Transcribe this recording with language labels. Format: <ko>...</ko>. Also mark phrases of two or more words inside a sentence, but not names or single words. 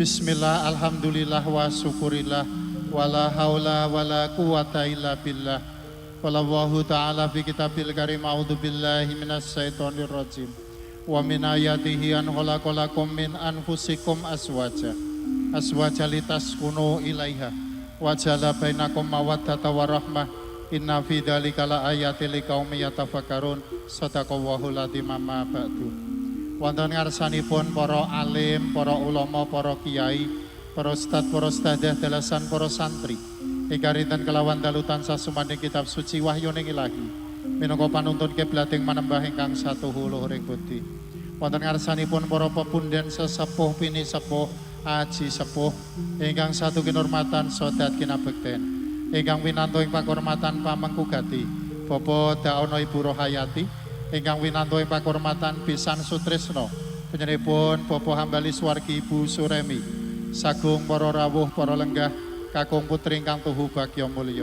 <ar>بسم الله، الحمد لله وشكر الله ولا حول ولا قوة إلا بالله. والله تعالى في كتاب الكريم أعوذ بالله من الشيطان الرجيم. ومن آياته أن خلق لكم من أنفسكم أزواجا لتسكنوا إليها وجعل بينكم مودة ورحمة. إن في ذلك لآيات لقوم يتفكرون. صدق الله العظيم أما بعد.</ar> <jv>Wonten ngarsanipun para alim, para ulama, para kiai, para ustad, para ustadzah, dalasan, para santri ingkang rinten kelawan dalu tansah sumaning kitab suci wahyuning Ilahi minangka panuntun kiblating manembah ingkang satuhu luhuring budi. Wonten ngarsanipun para pepundhen sesepuh pini sepuh aji sepuh ingkang satu kinurmatan sodat kinabekten ingkang winanto ing pakurmatan pamengkugati Bapak Daono Ibu Rohayati ingkang winanto ing pakurmatan pisan sutresna panjenenganipun Bapak Hambali Swargi Ibu Suremi sagung para rawuh para lenggah kakung putri ingkang tuhu bagya mulya.</jv>